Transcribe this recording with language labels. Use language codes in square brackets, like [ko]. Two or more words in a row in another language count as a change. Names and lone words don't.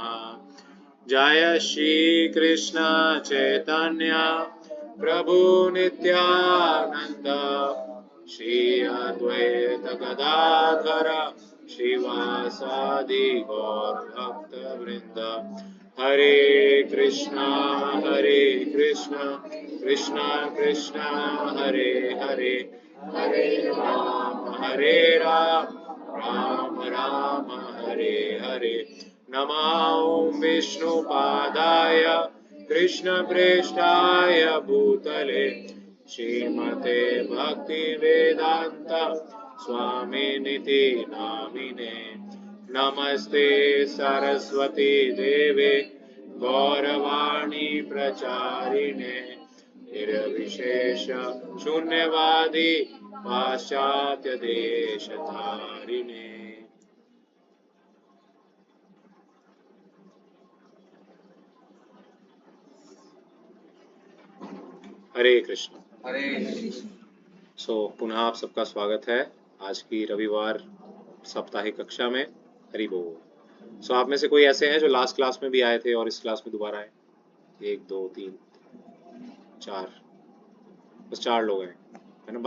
[sa] जय श्री कृष्ण चैतन्य प्रभु नित्यानंद श्री अद्वैत गदाधर श्रीवासादि गौर भक्त वृंद। हरे कृष्णा कृष्णा कृष्णा हरे हरे, हरे राम राम राम हरे हरे। नमो विष्णुपादाय कृष्णप्रेष्ठाय भूतले श्रीमते भक्तिवेदांत स्वामिनिति नामिने। नमस्ते सरस्वती देवे गौरवाणी प्रचारिणे निर्विशेष शून्यवादी पाश्चात्य देशधारिणे। हरे कृष्ण। हरे कृष्ण। [hi] पुनः आप सबका स्वागत है आज की रविवार साप्ताहिक कक्षा में। हरि बोल। आप में से कोई ऐसे हैं जो [en] last class [hi] में भी आए थे और इस क्लास में दोबारा आए? 1 2 3 4, बस 4 लोग हैं, है ना।